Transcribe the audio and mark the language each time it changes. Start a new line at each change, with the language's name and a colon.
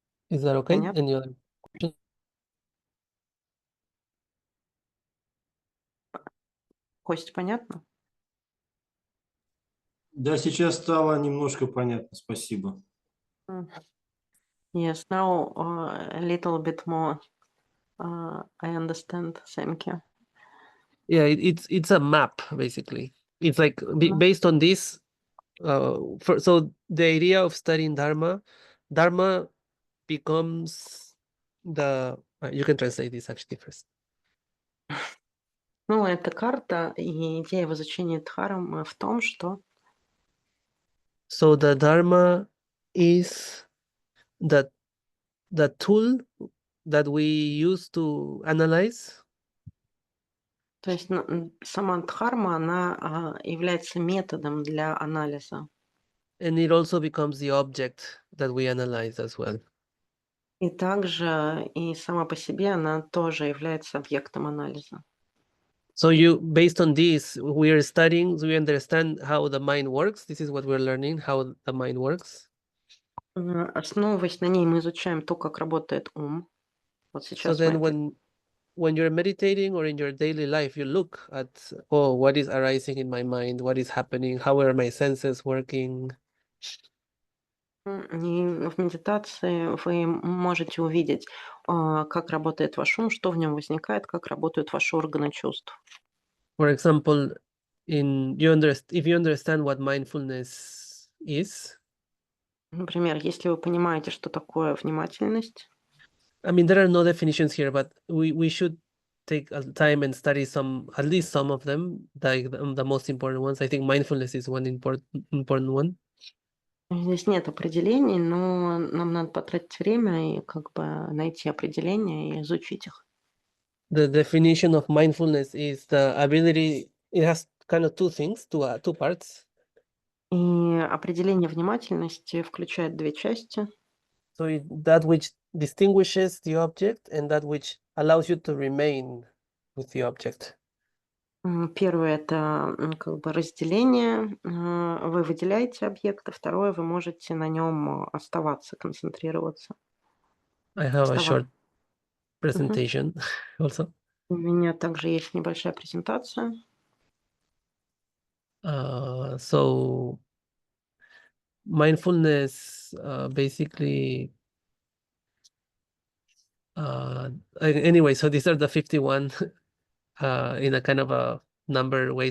English: Is that okay?
Russian: Понятно?
English: Any other question?
Russian: Кость, понятно? Да, сейчас стало немножко понятно, спасибо.
English: Yes, now a little bit more I understand. Thank you. Yeah, it's a map basically. It's like based on this. So the idea of studying Dharma becomes the. You can translate this actually first.
Russian: Ну, это карта, и идея в изучении дхармы в том, что
English: So the Dharma is the tool that we use to analyze,
Russian: то есть сама дхарма, она является методом для анализа.
English: and it also becomes the object that we analyze as well.
Russian: И также и сама по себе она тоже является объектом анализа.
English: So based on this, we are studying, so we understand how the mind works. This is what we're learning, how the mind works.
Russian: Основываясь на ней, мы изучаем то, как работает ум. Вот
English: So
Russian: сейчас
English: then
Russian: мы
English: when you're meditating or in your daily life, you look at, oh, what is arising in my mind? What is happening? How are my senses working?
Russian: И в медитации вы можете увидеть, как работает ваш ум, что в нем возникает, как работают ваши органы чувств.
English: For example, if you understand what mindfulness is,
Russian: Например, если вы понимаете, что такое внимательность,
English: I mean, there are no definitions here, but we should take time and study at least some of them, like the most important ones. I think mindfulness is one important one.
Russian: здесь нет определений, но нам надо потратить время и как бы найти определения и изучить их.
English: The definition of mindfulness is the ability. It has kind of two things, two parts.
Russian: И определение внимательности включает две части.
English: So that which distinguishes the object and that which allows you to remain with the object.
Russian: Первое – это как бы разделение. Вы выделяете объект, а второе – вы можете на нем оставаться, концентрироваться.
English: I have a
Russian: Оставаться.
English: short presentation also.
Russian: У меня также есть небольшая презентация.
English: So mindfulness basically anyway, so these are the 51 in a kind of a number way.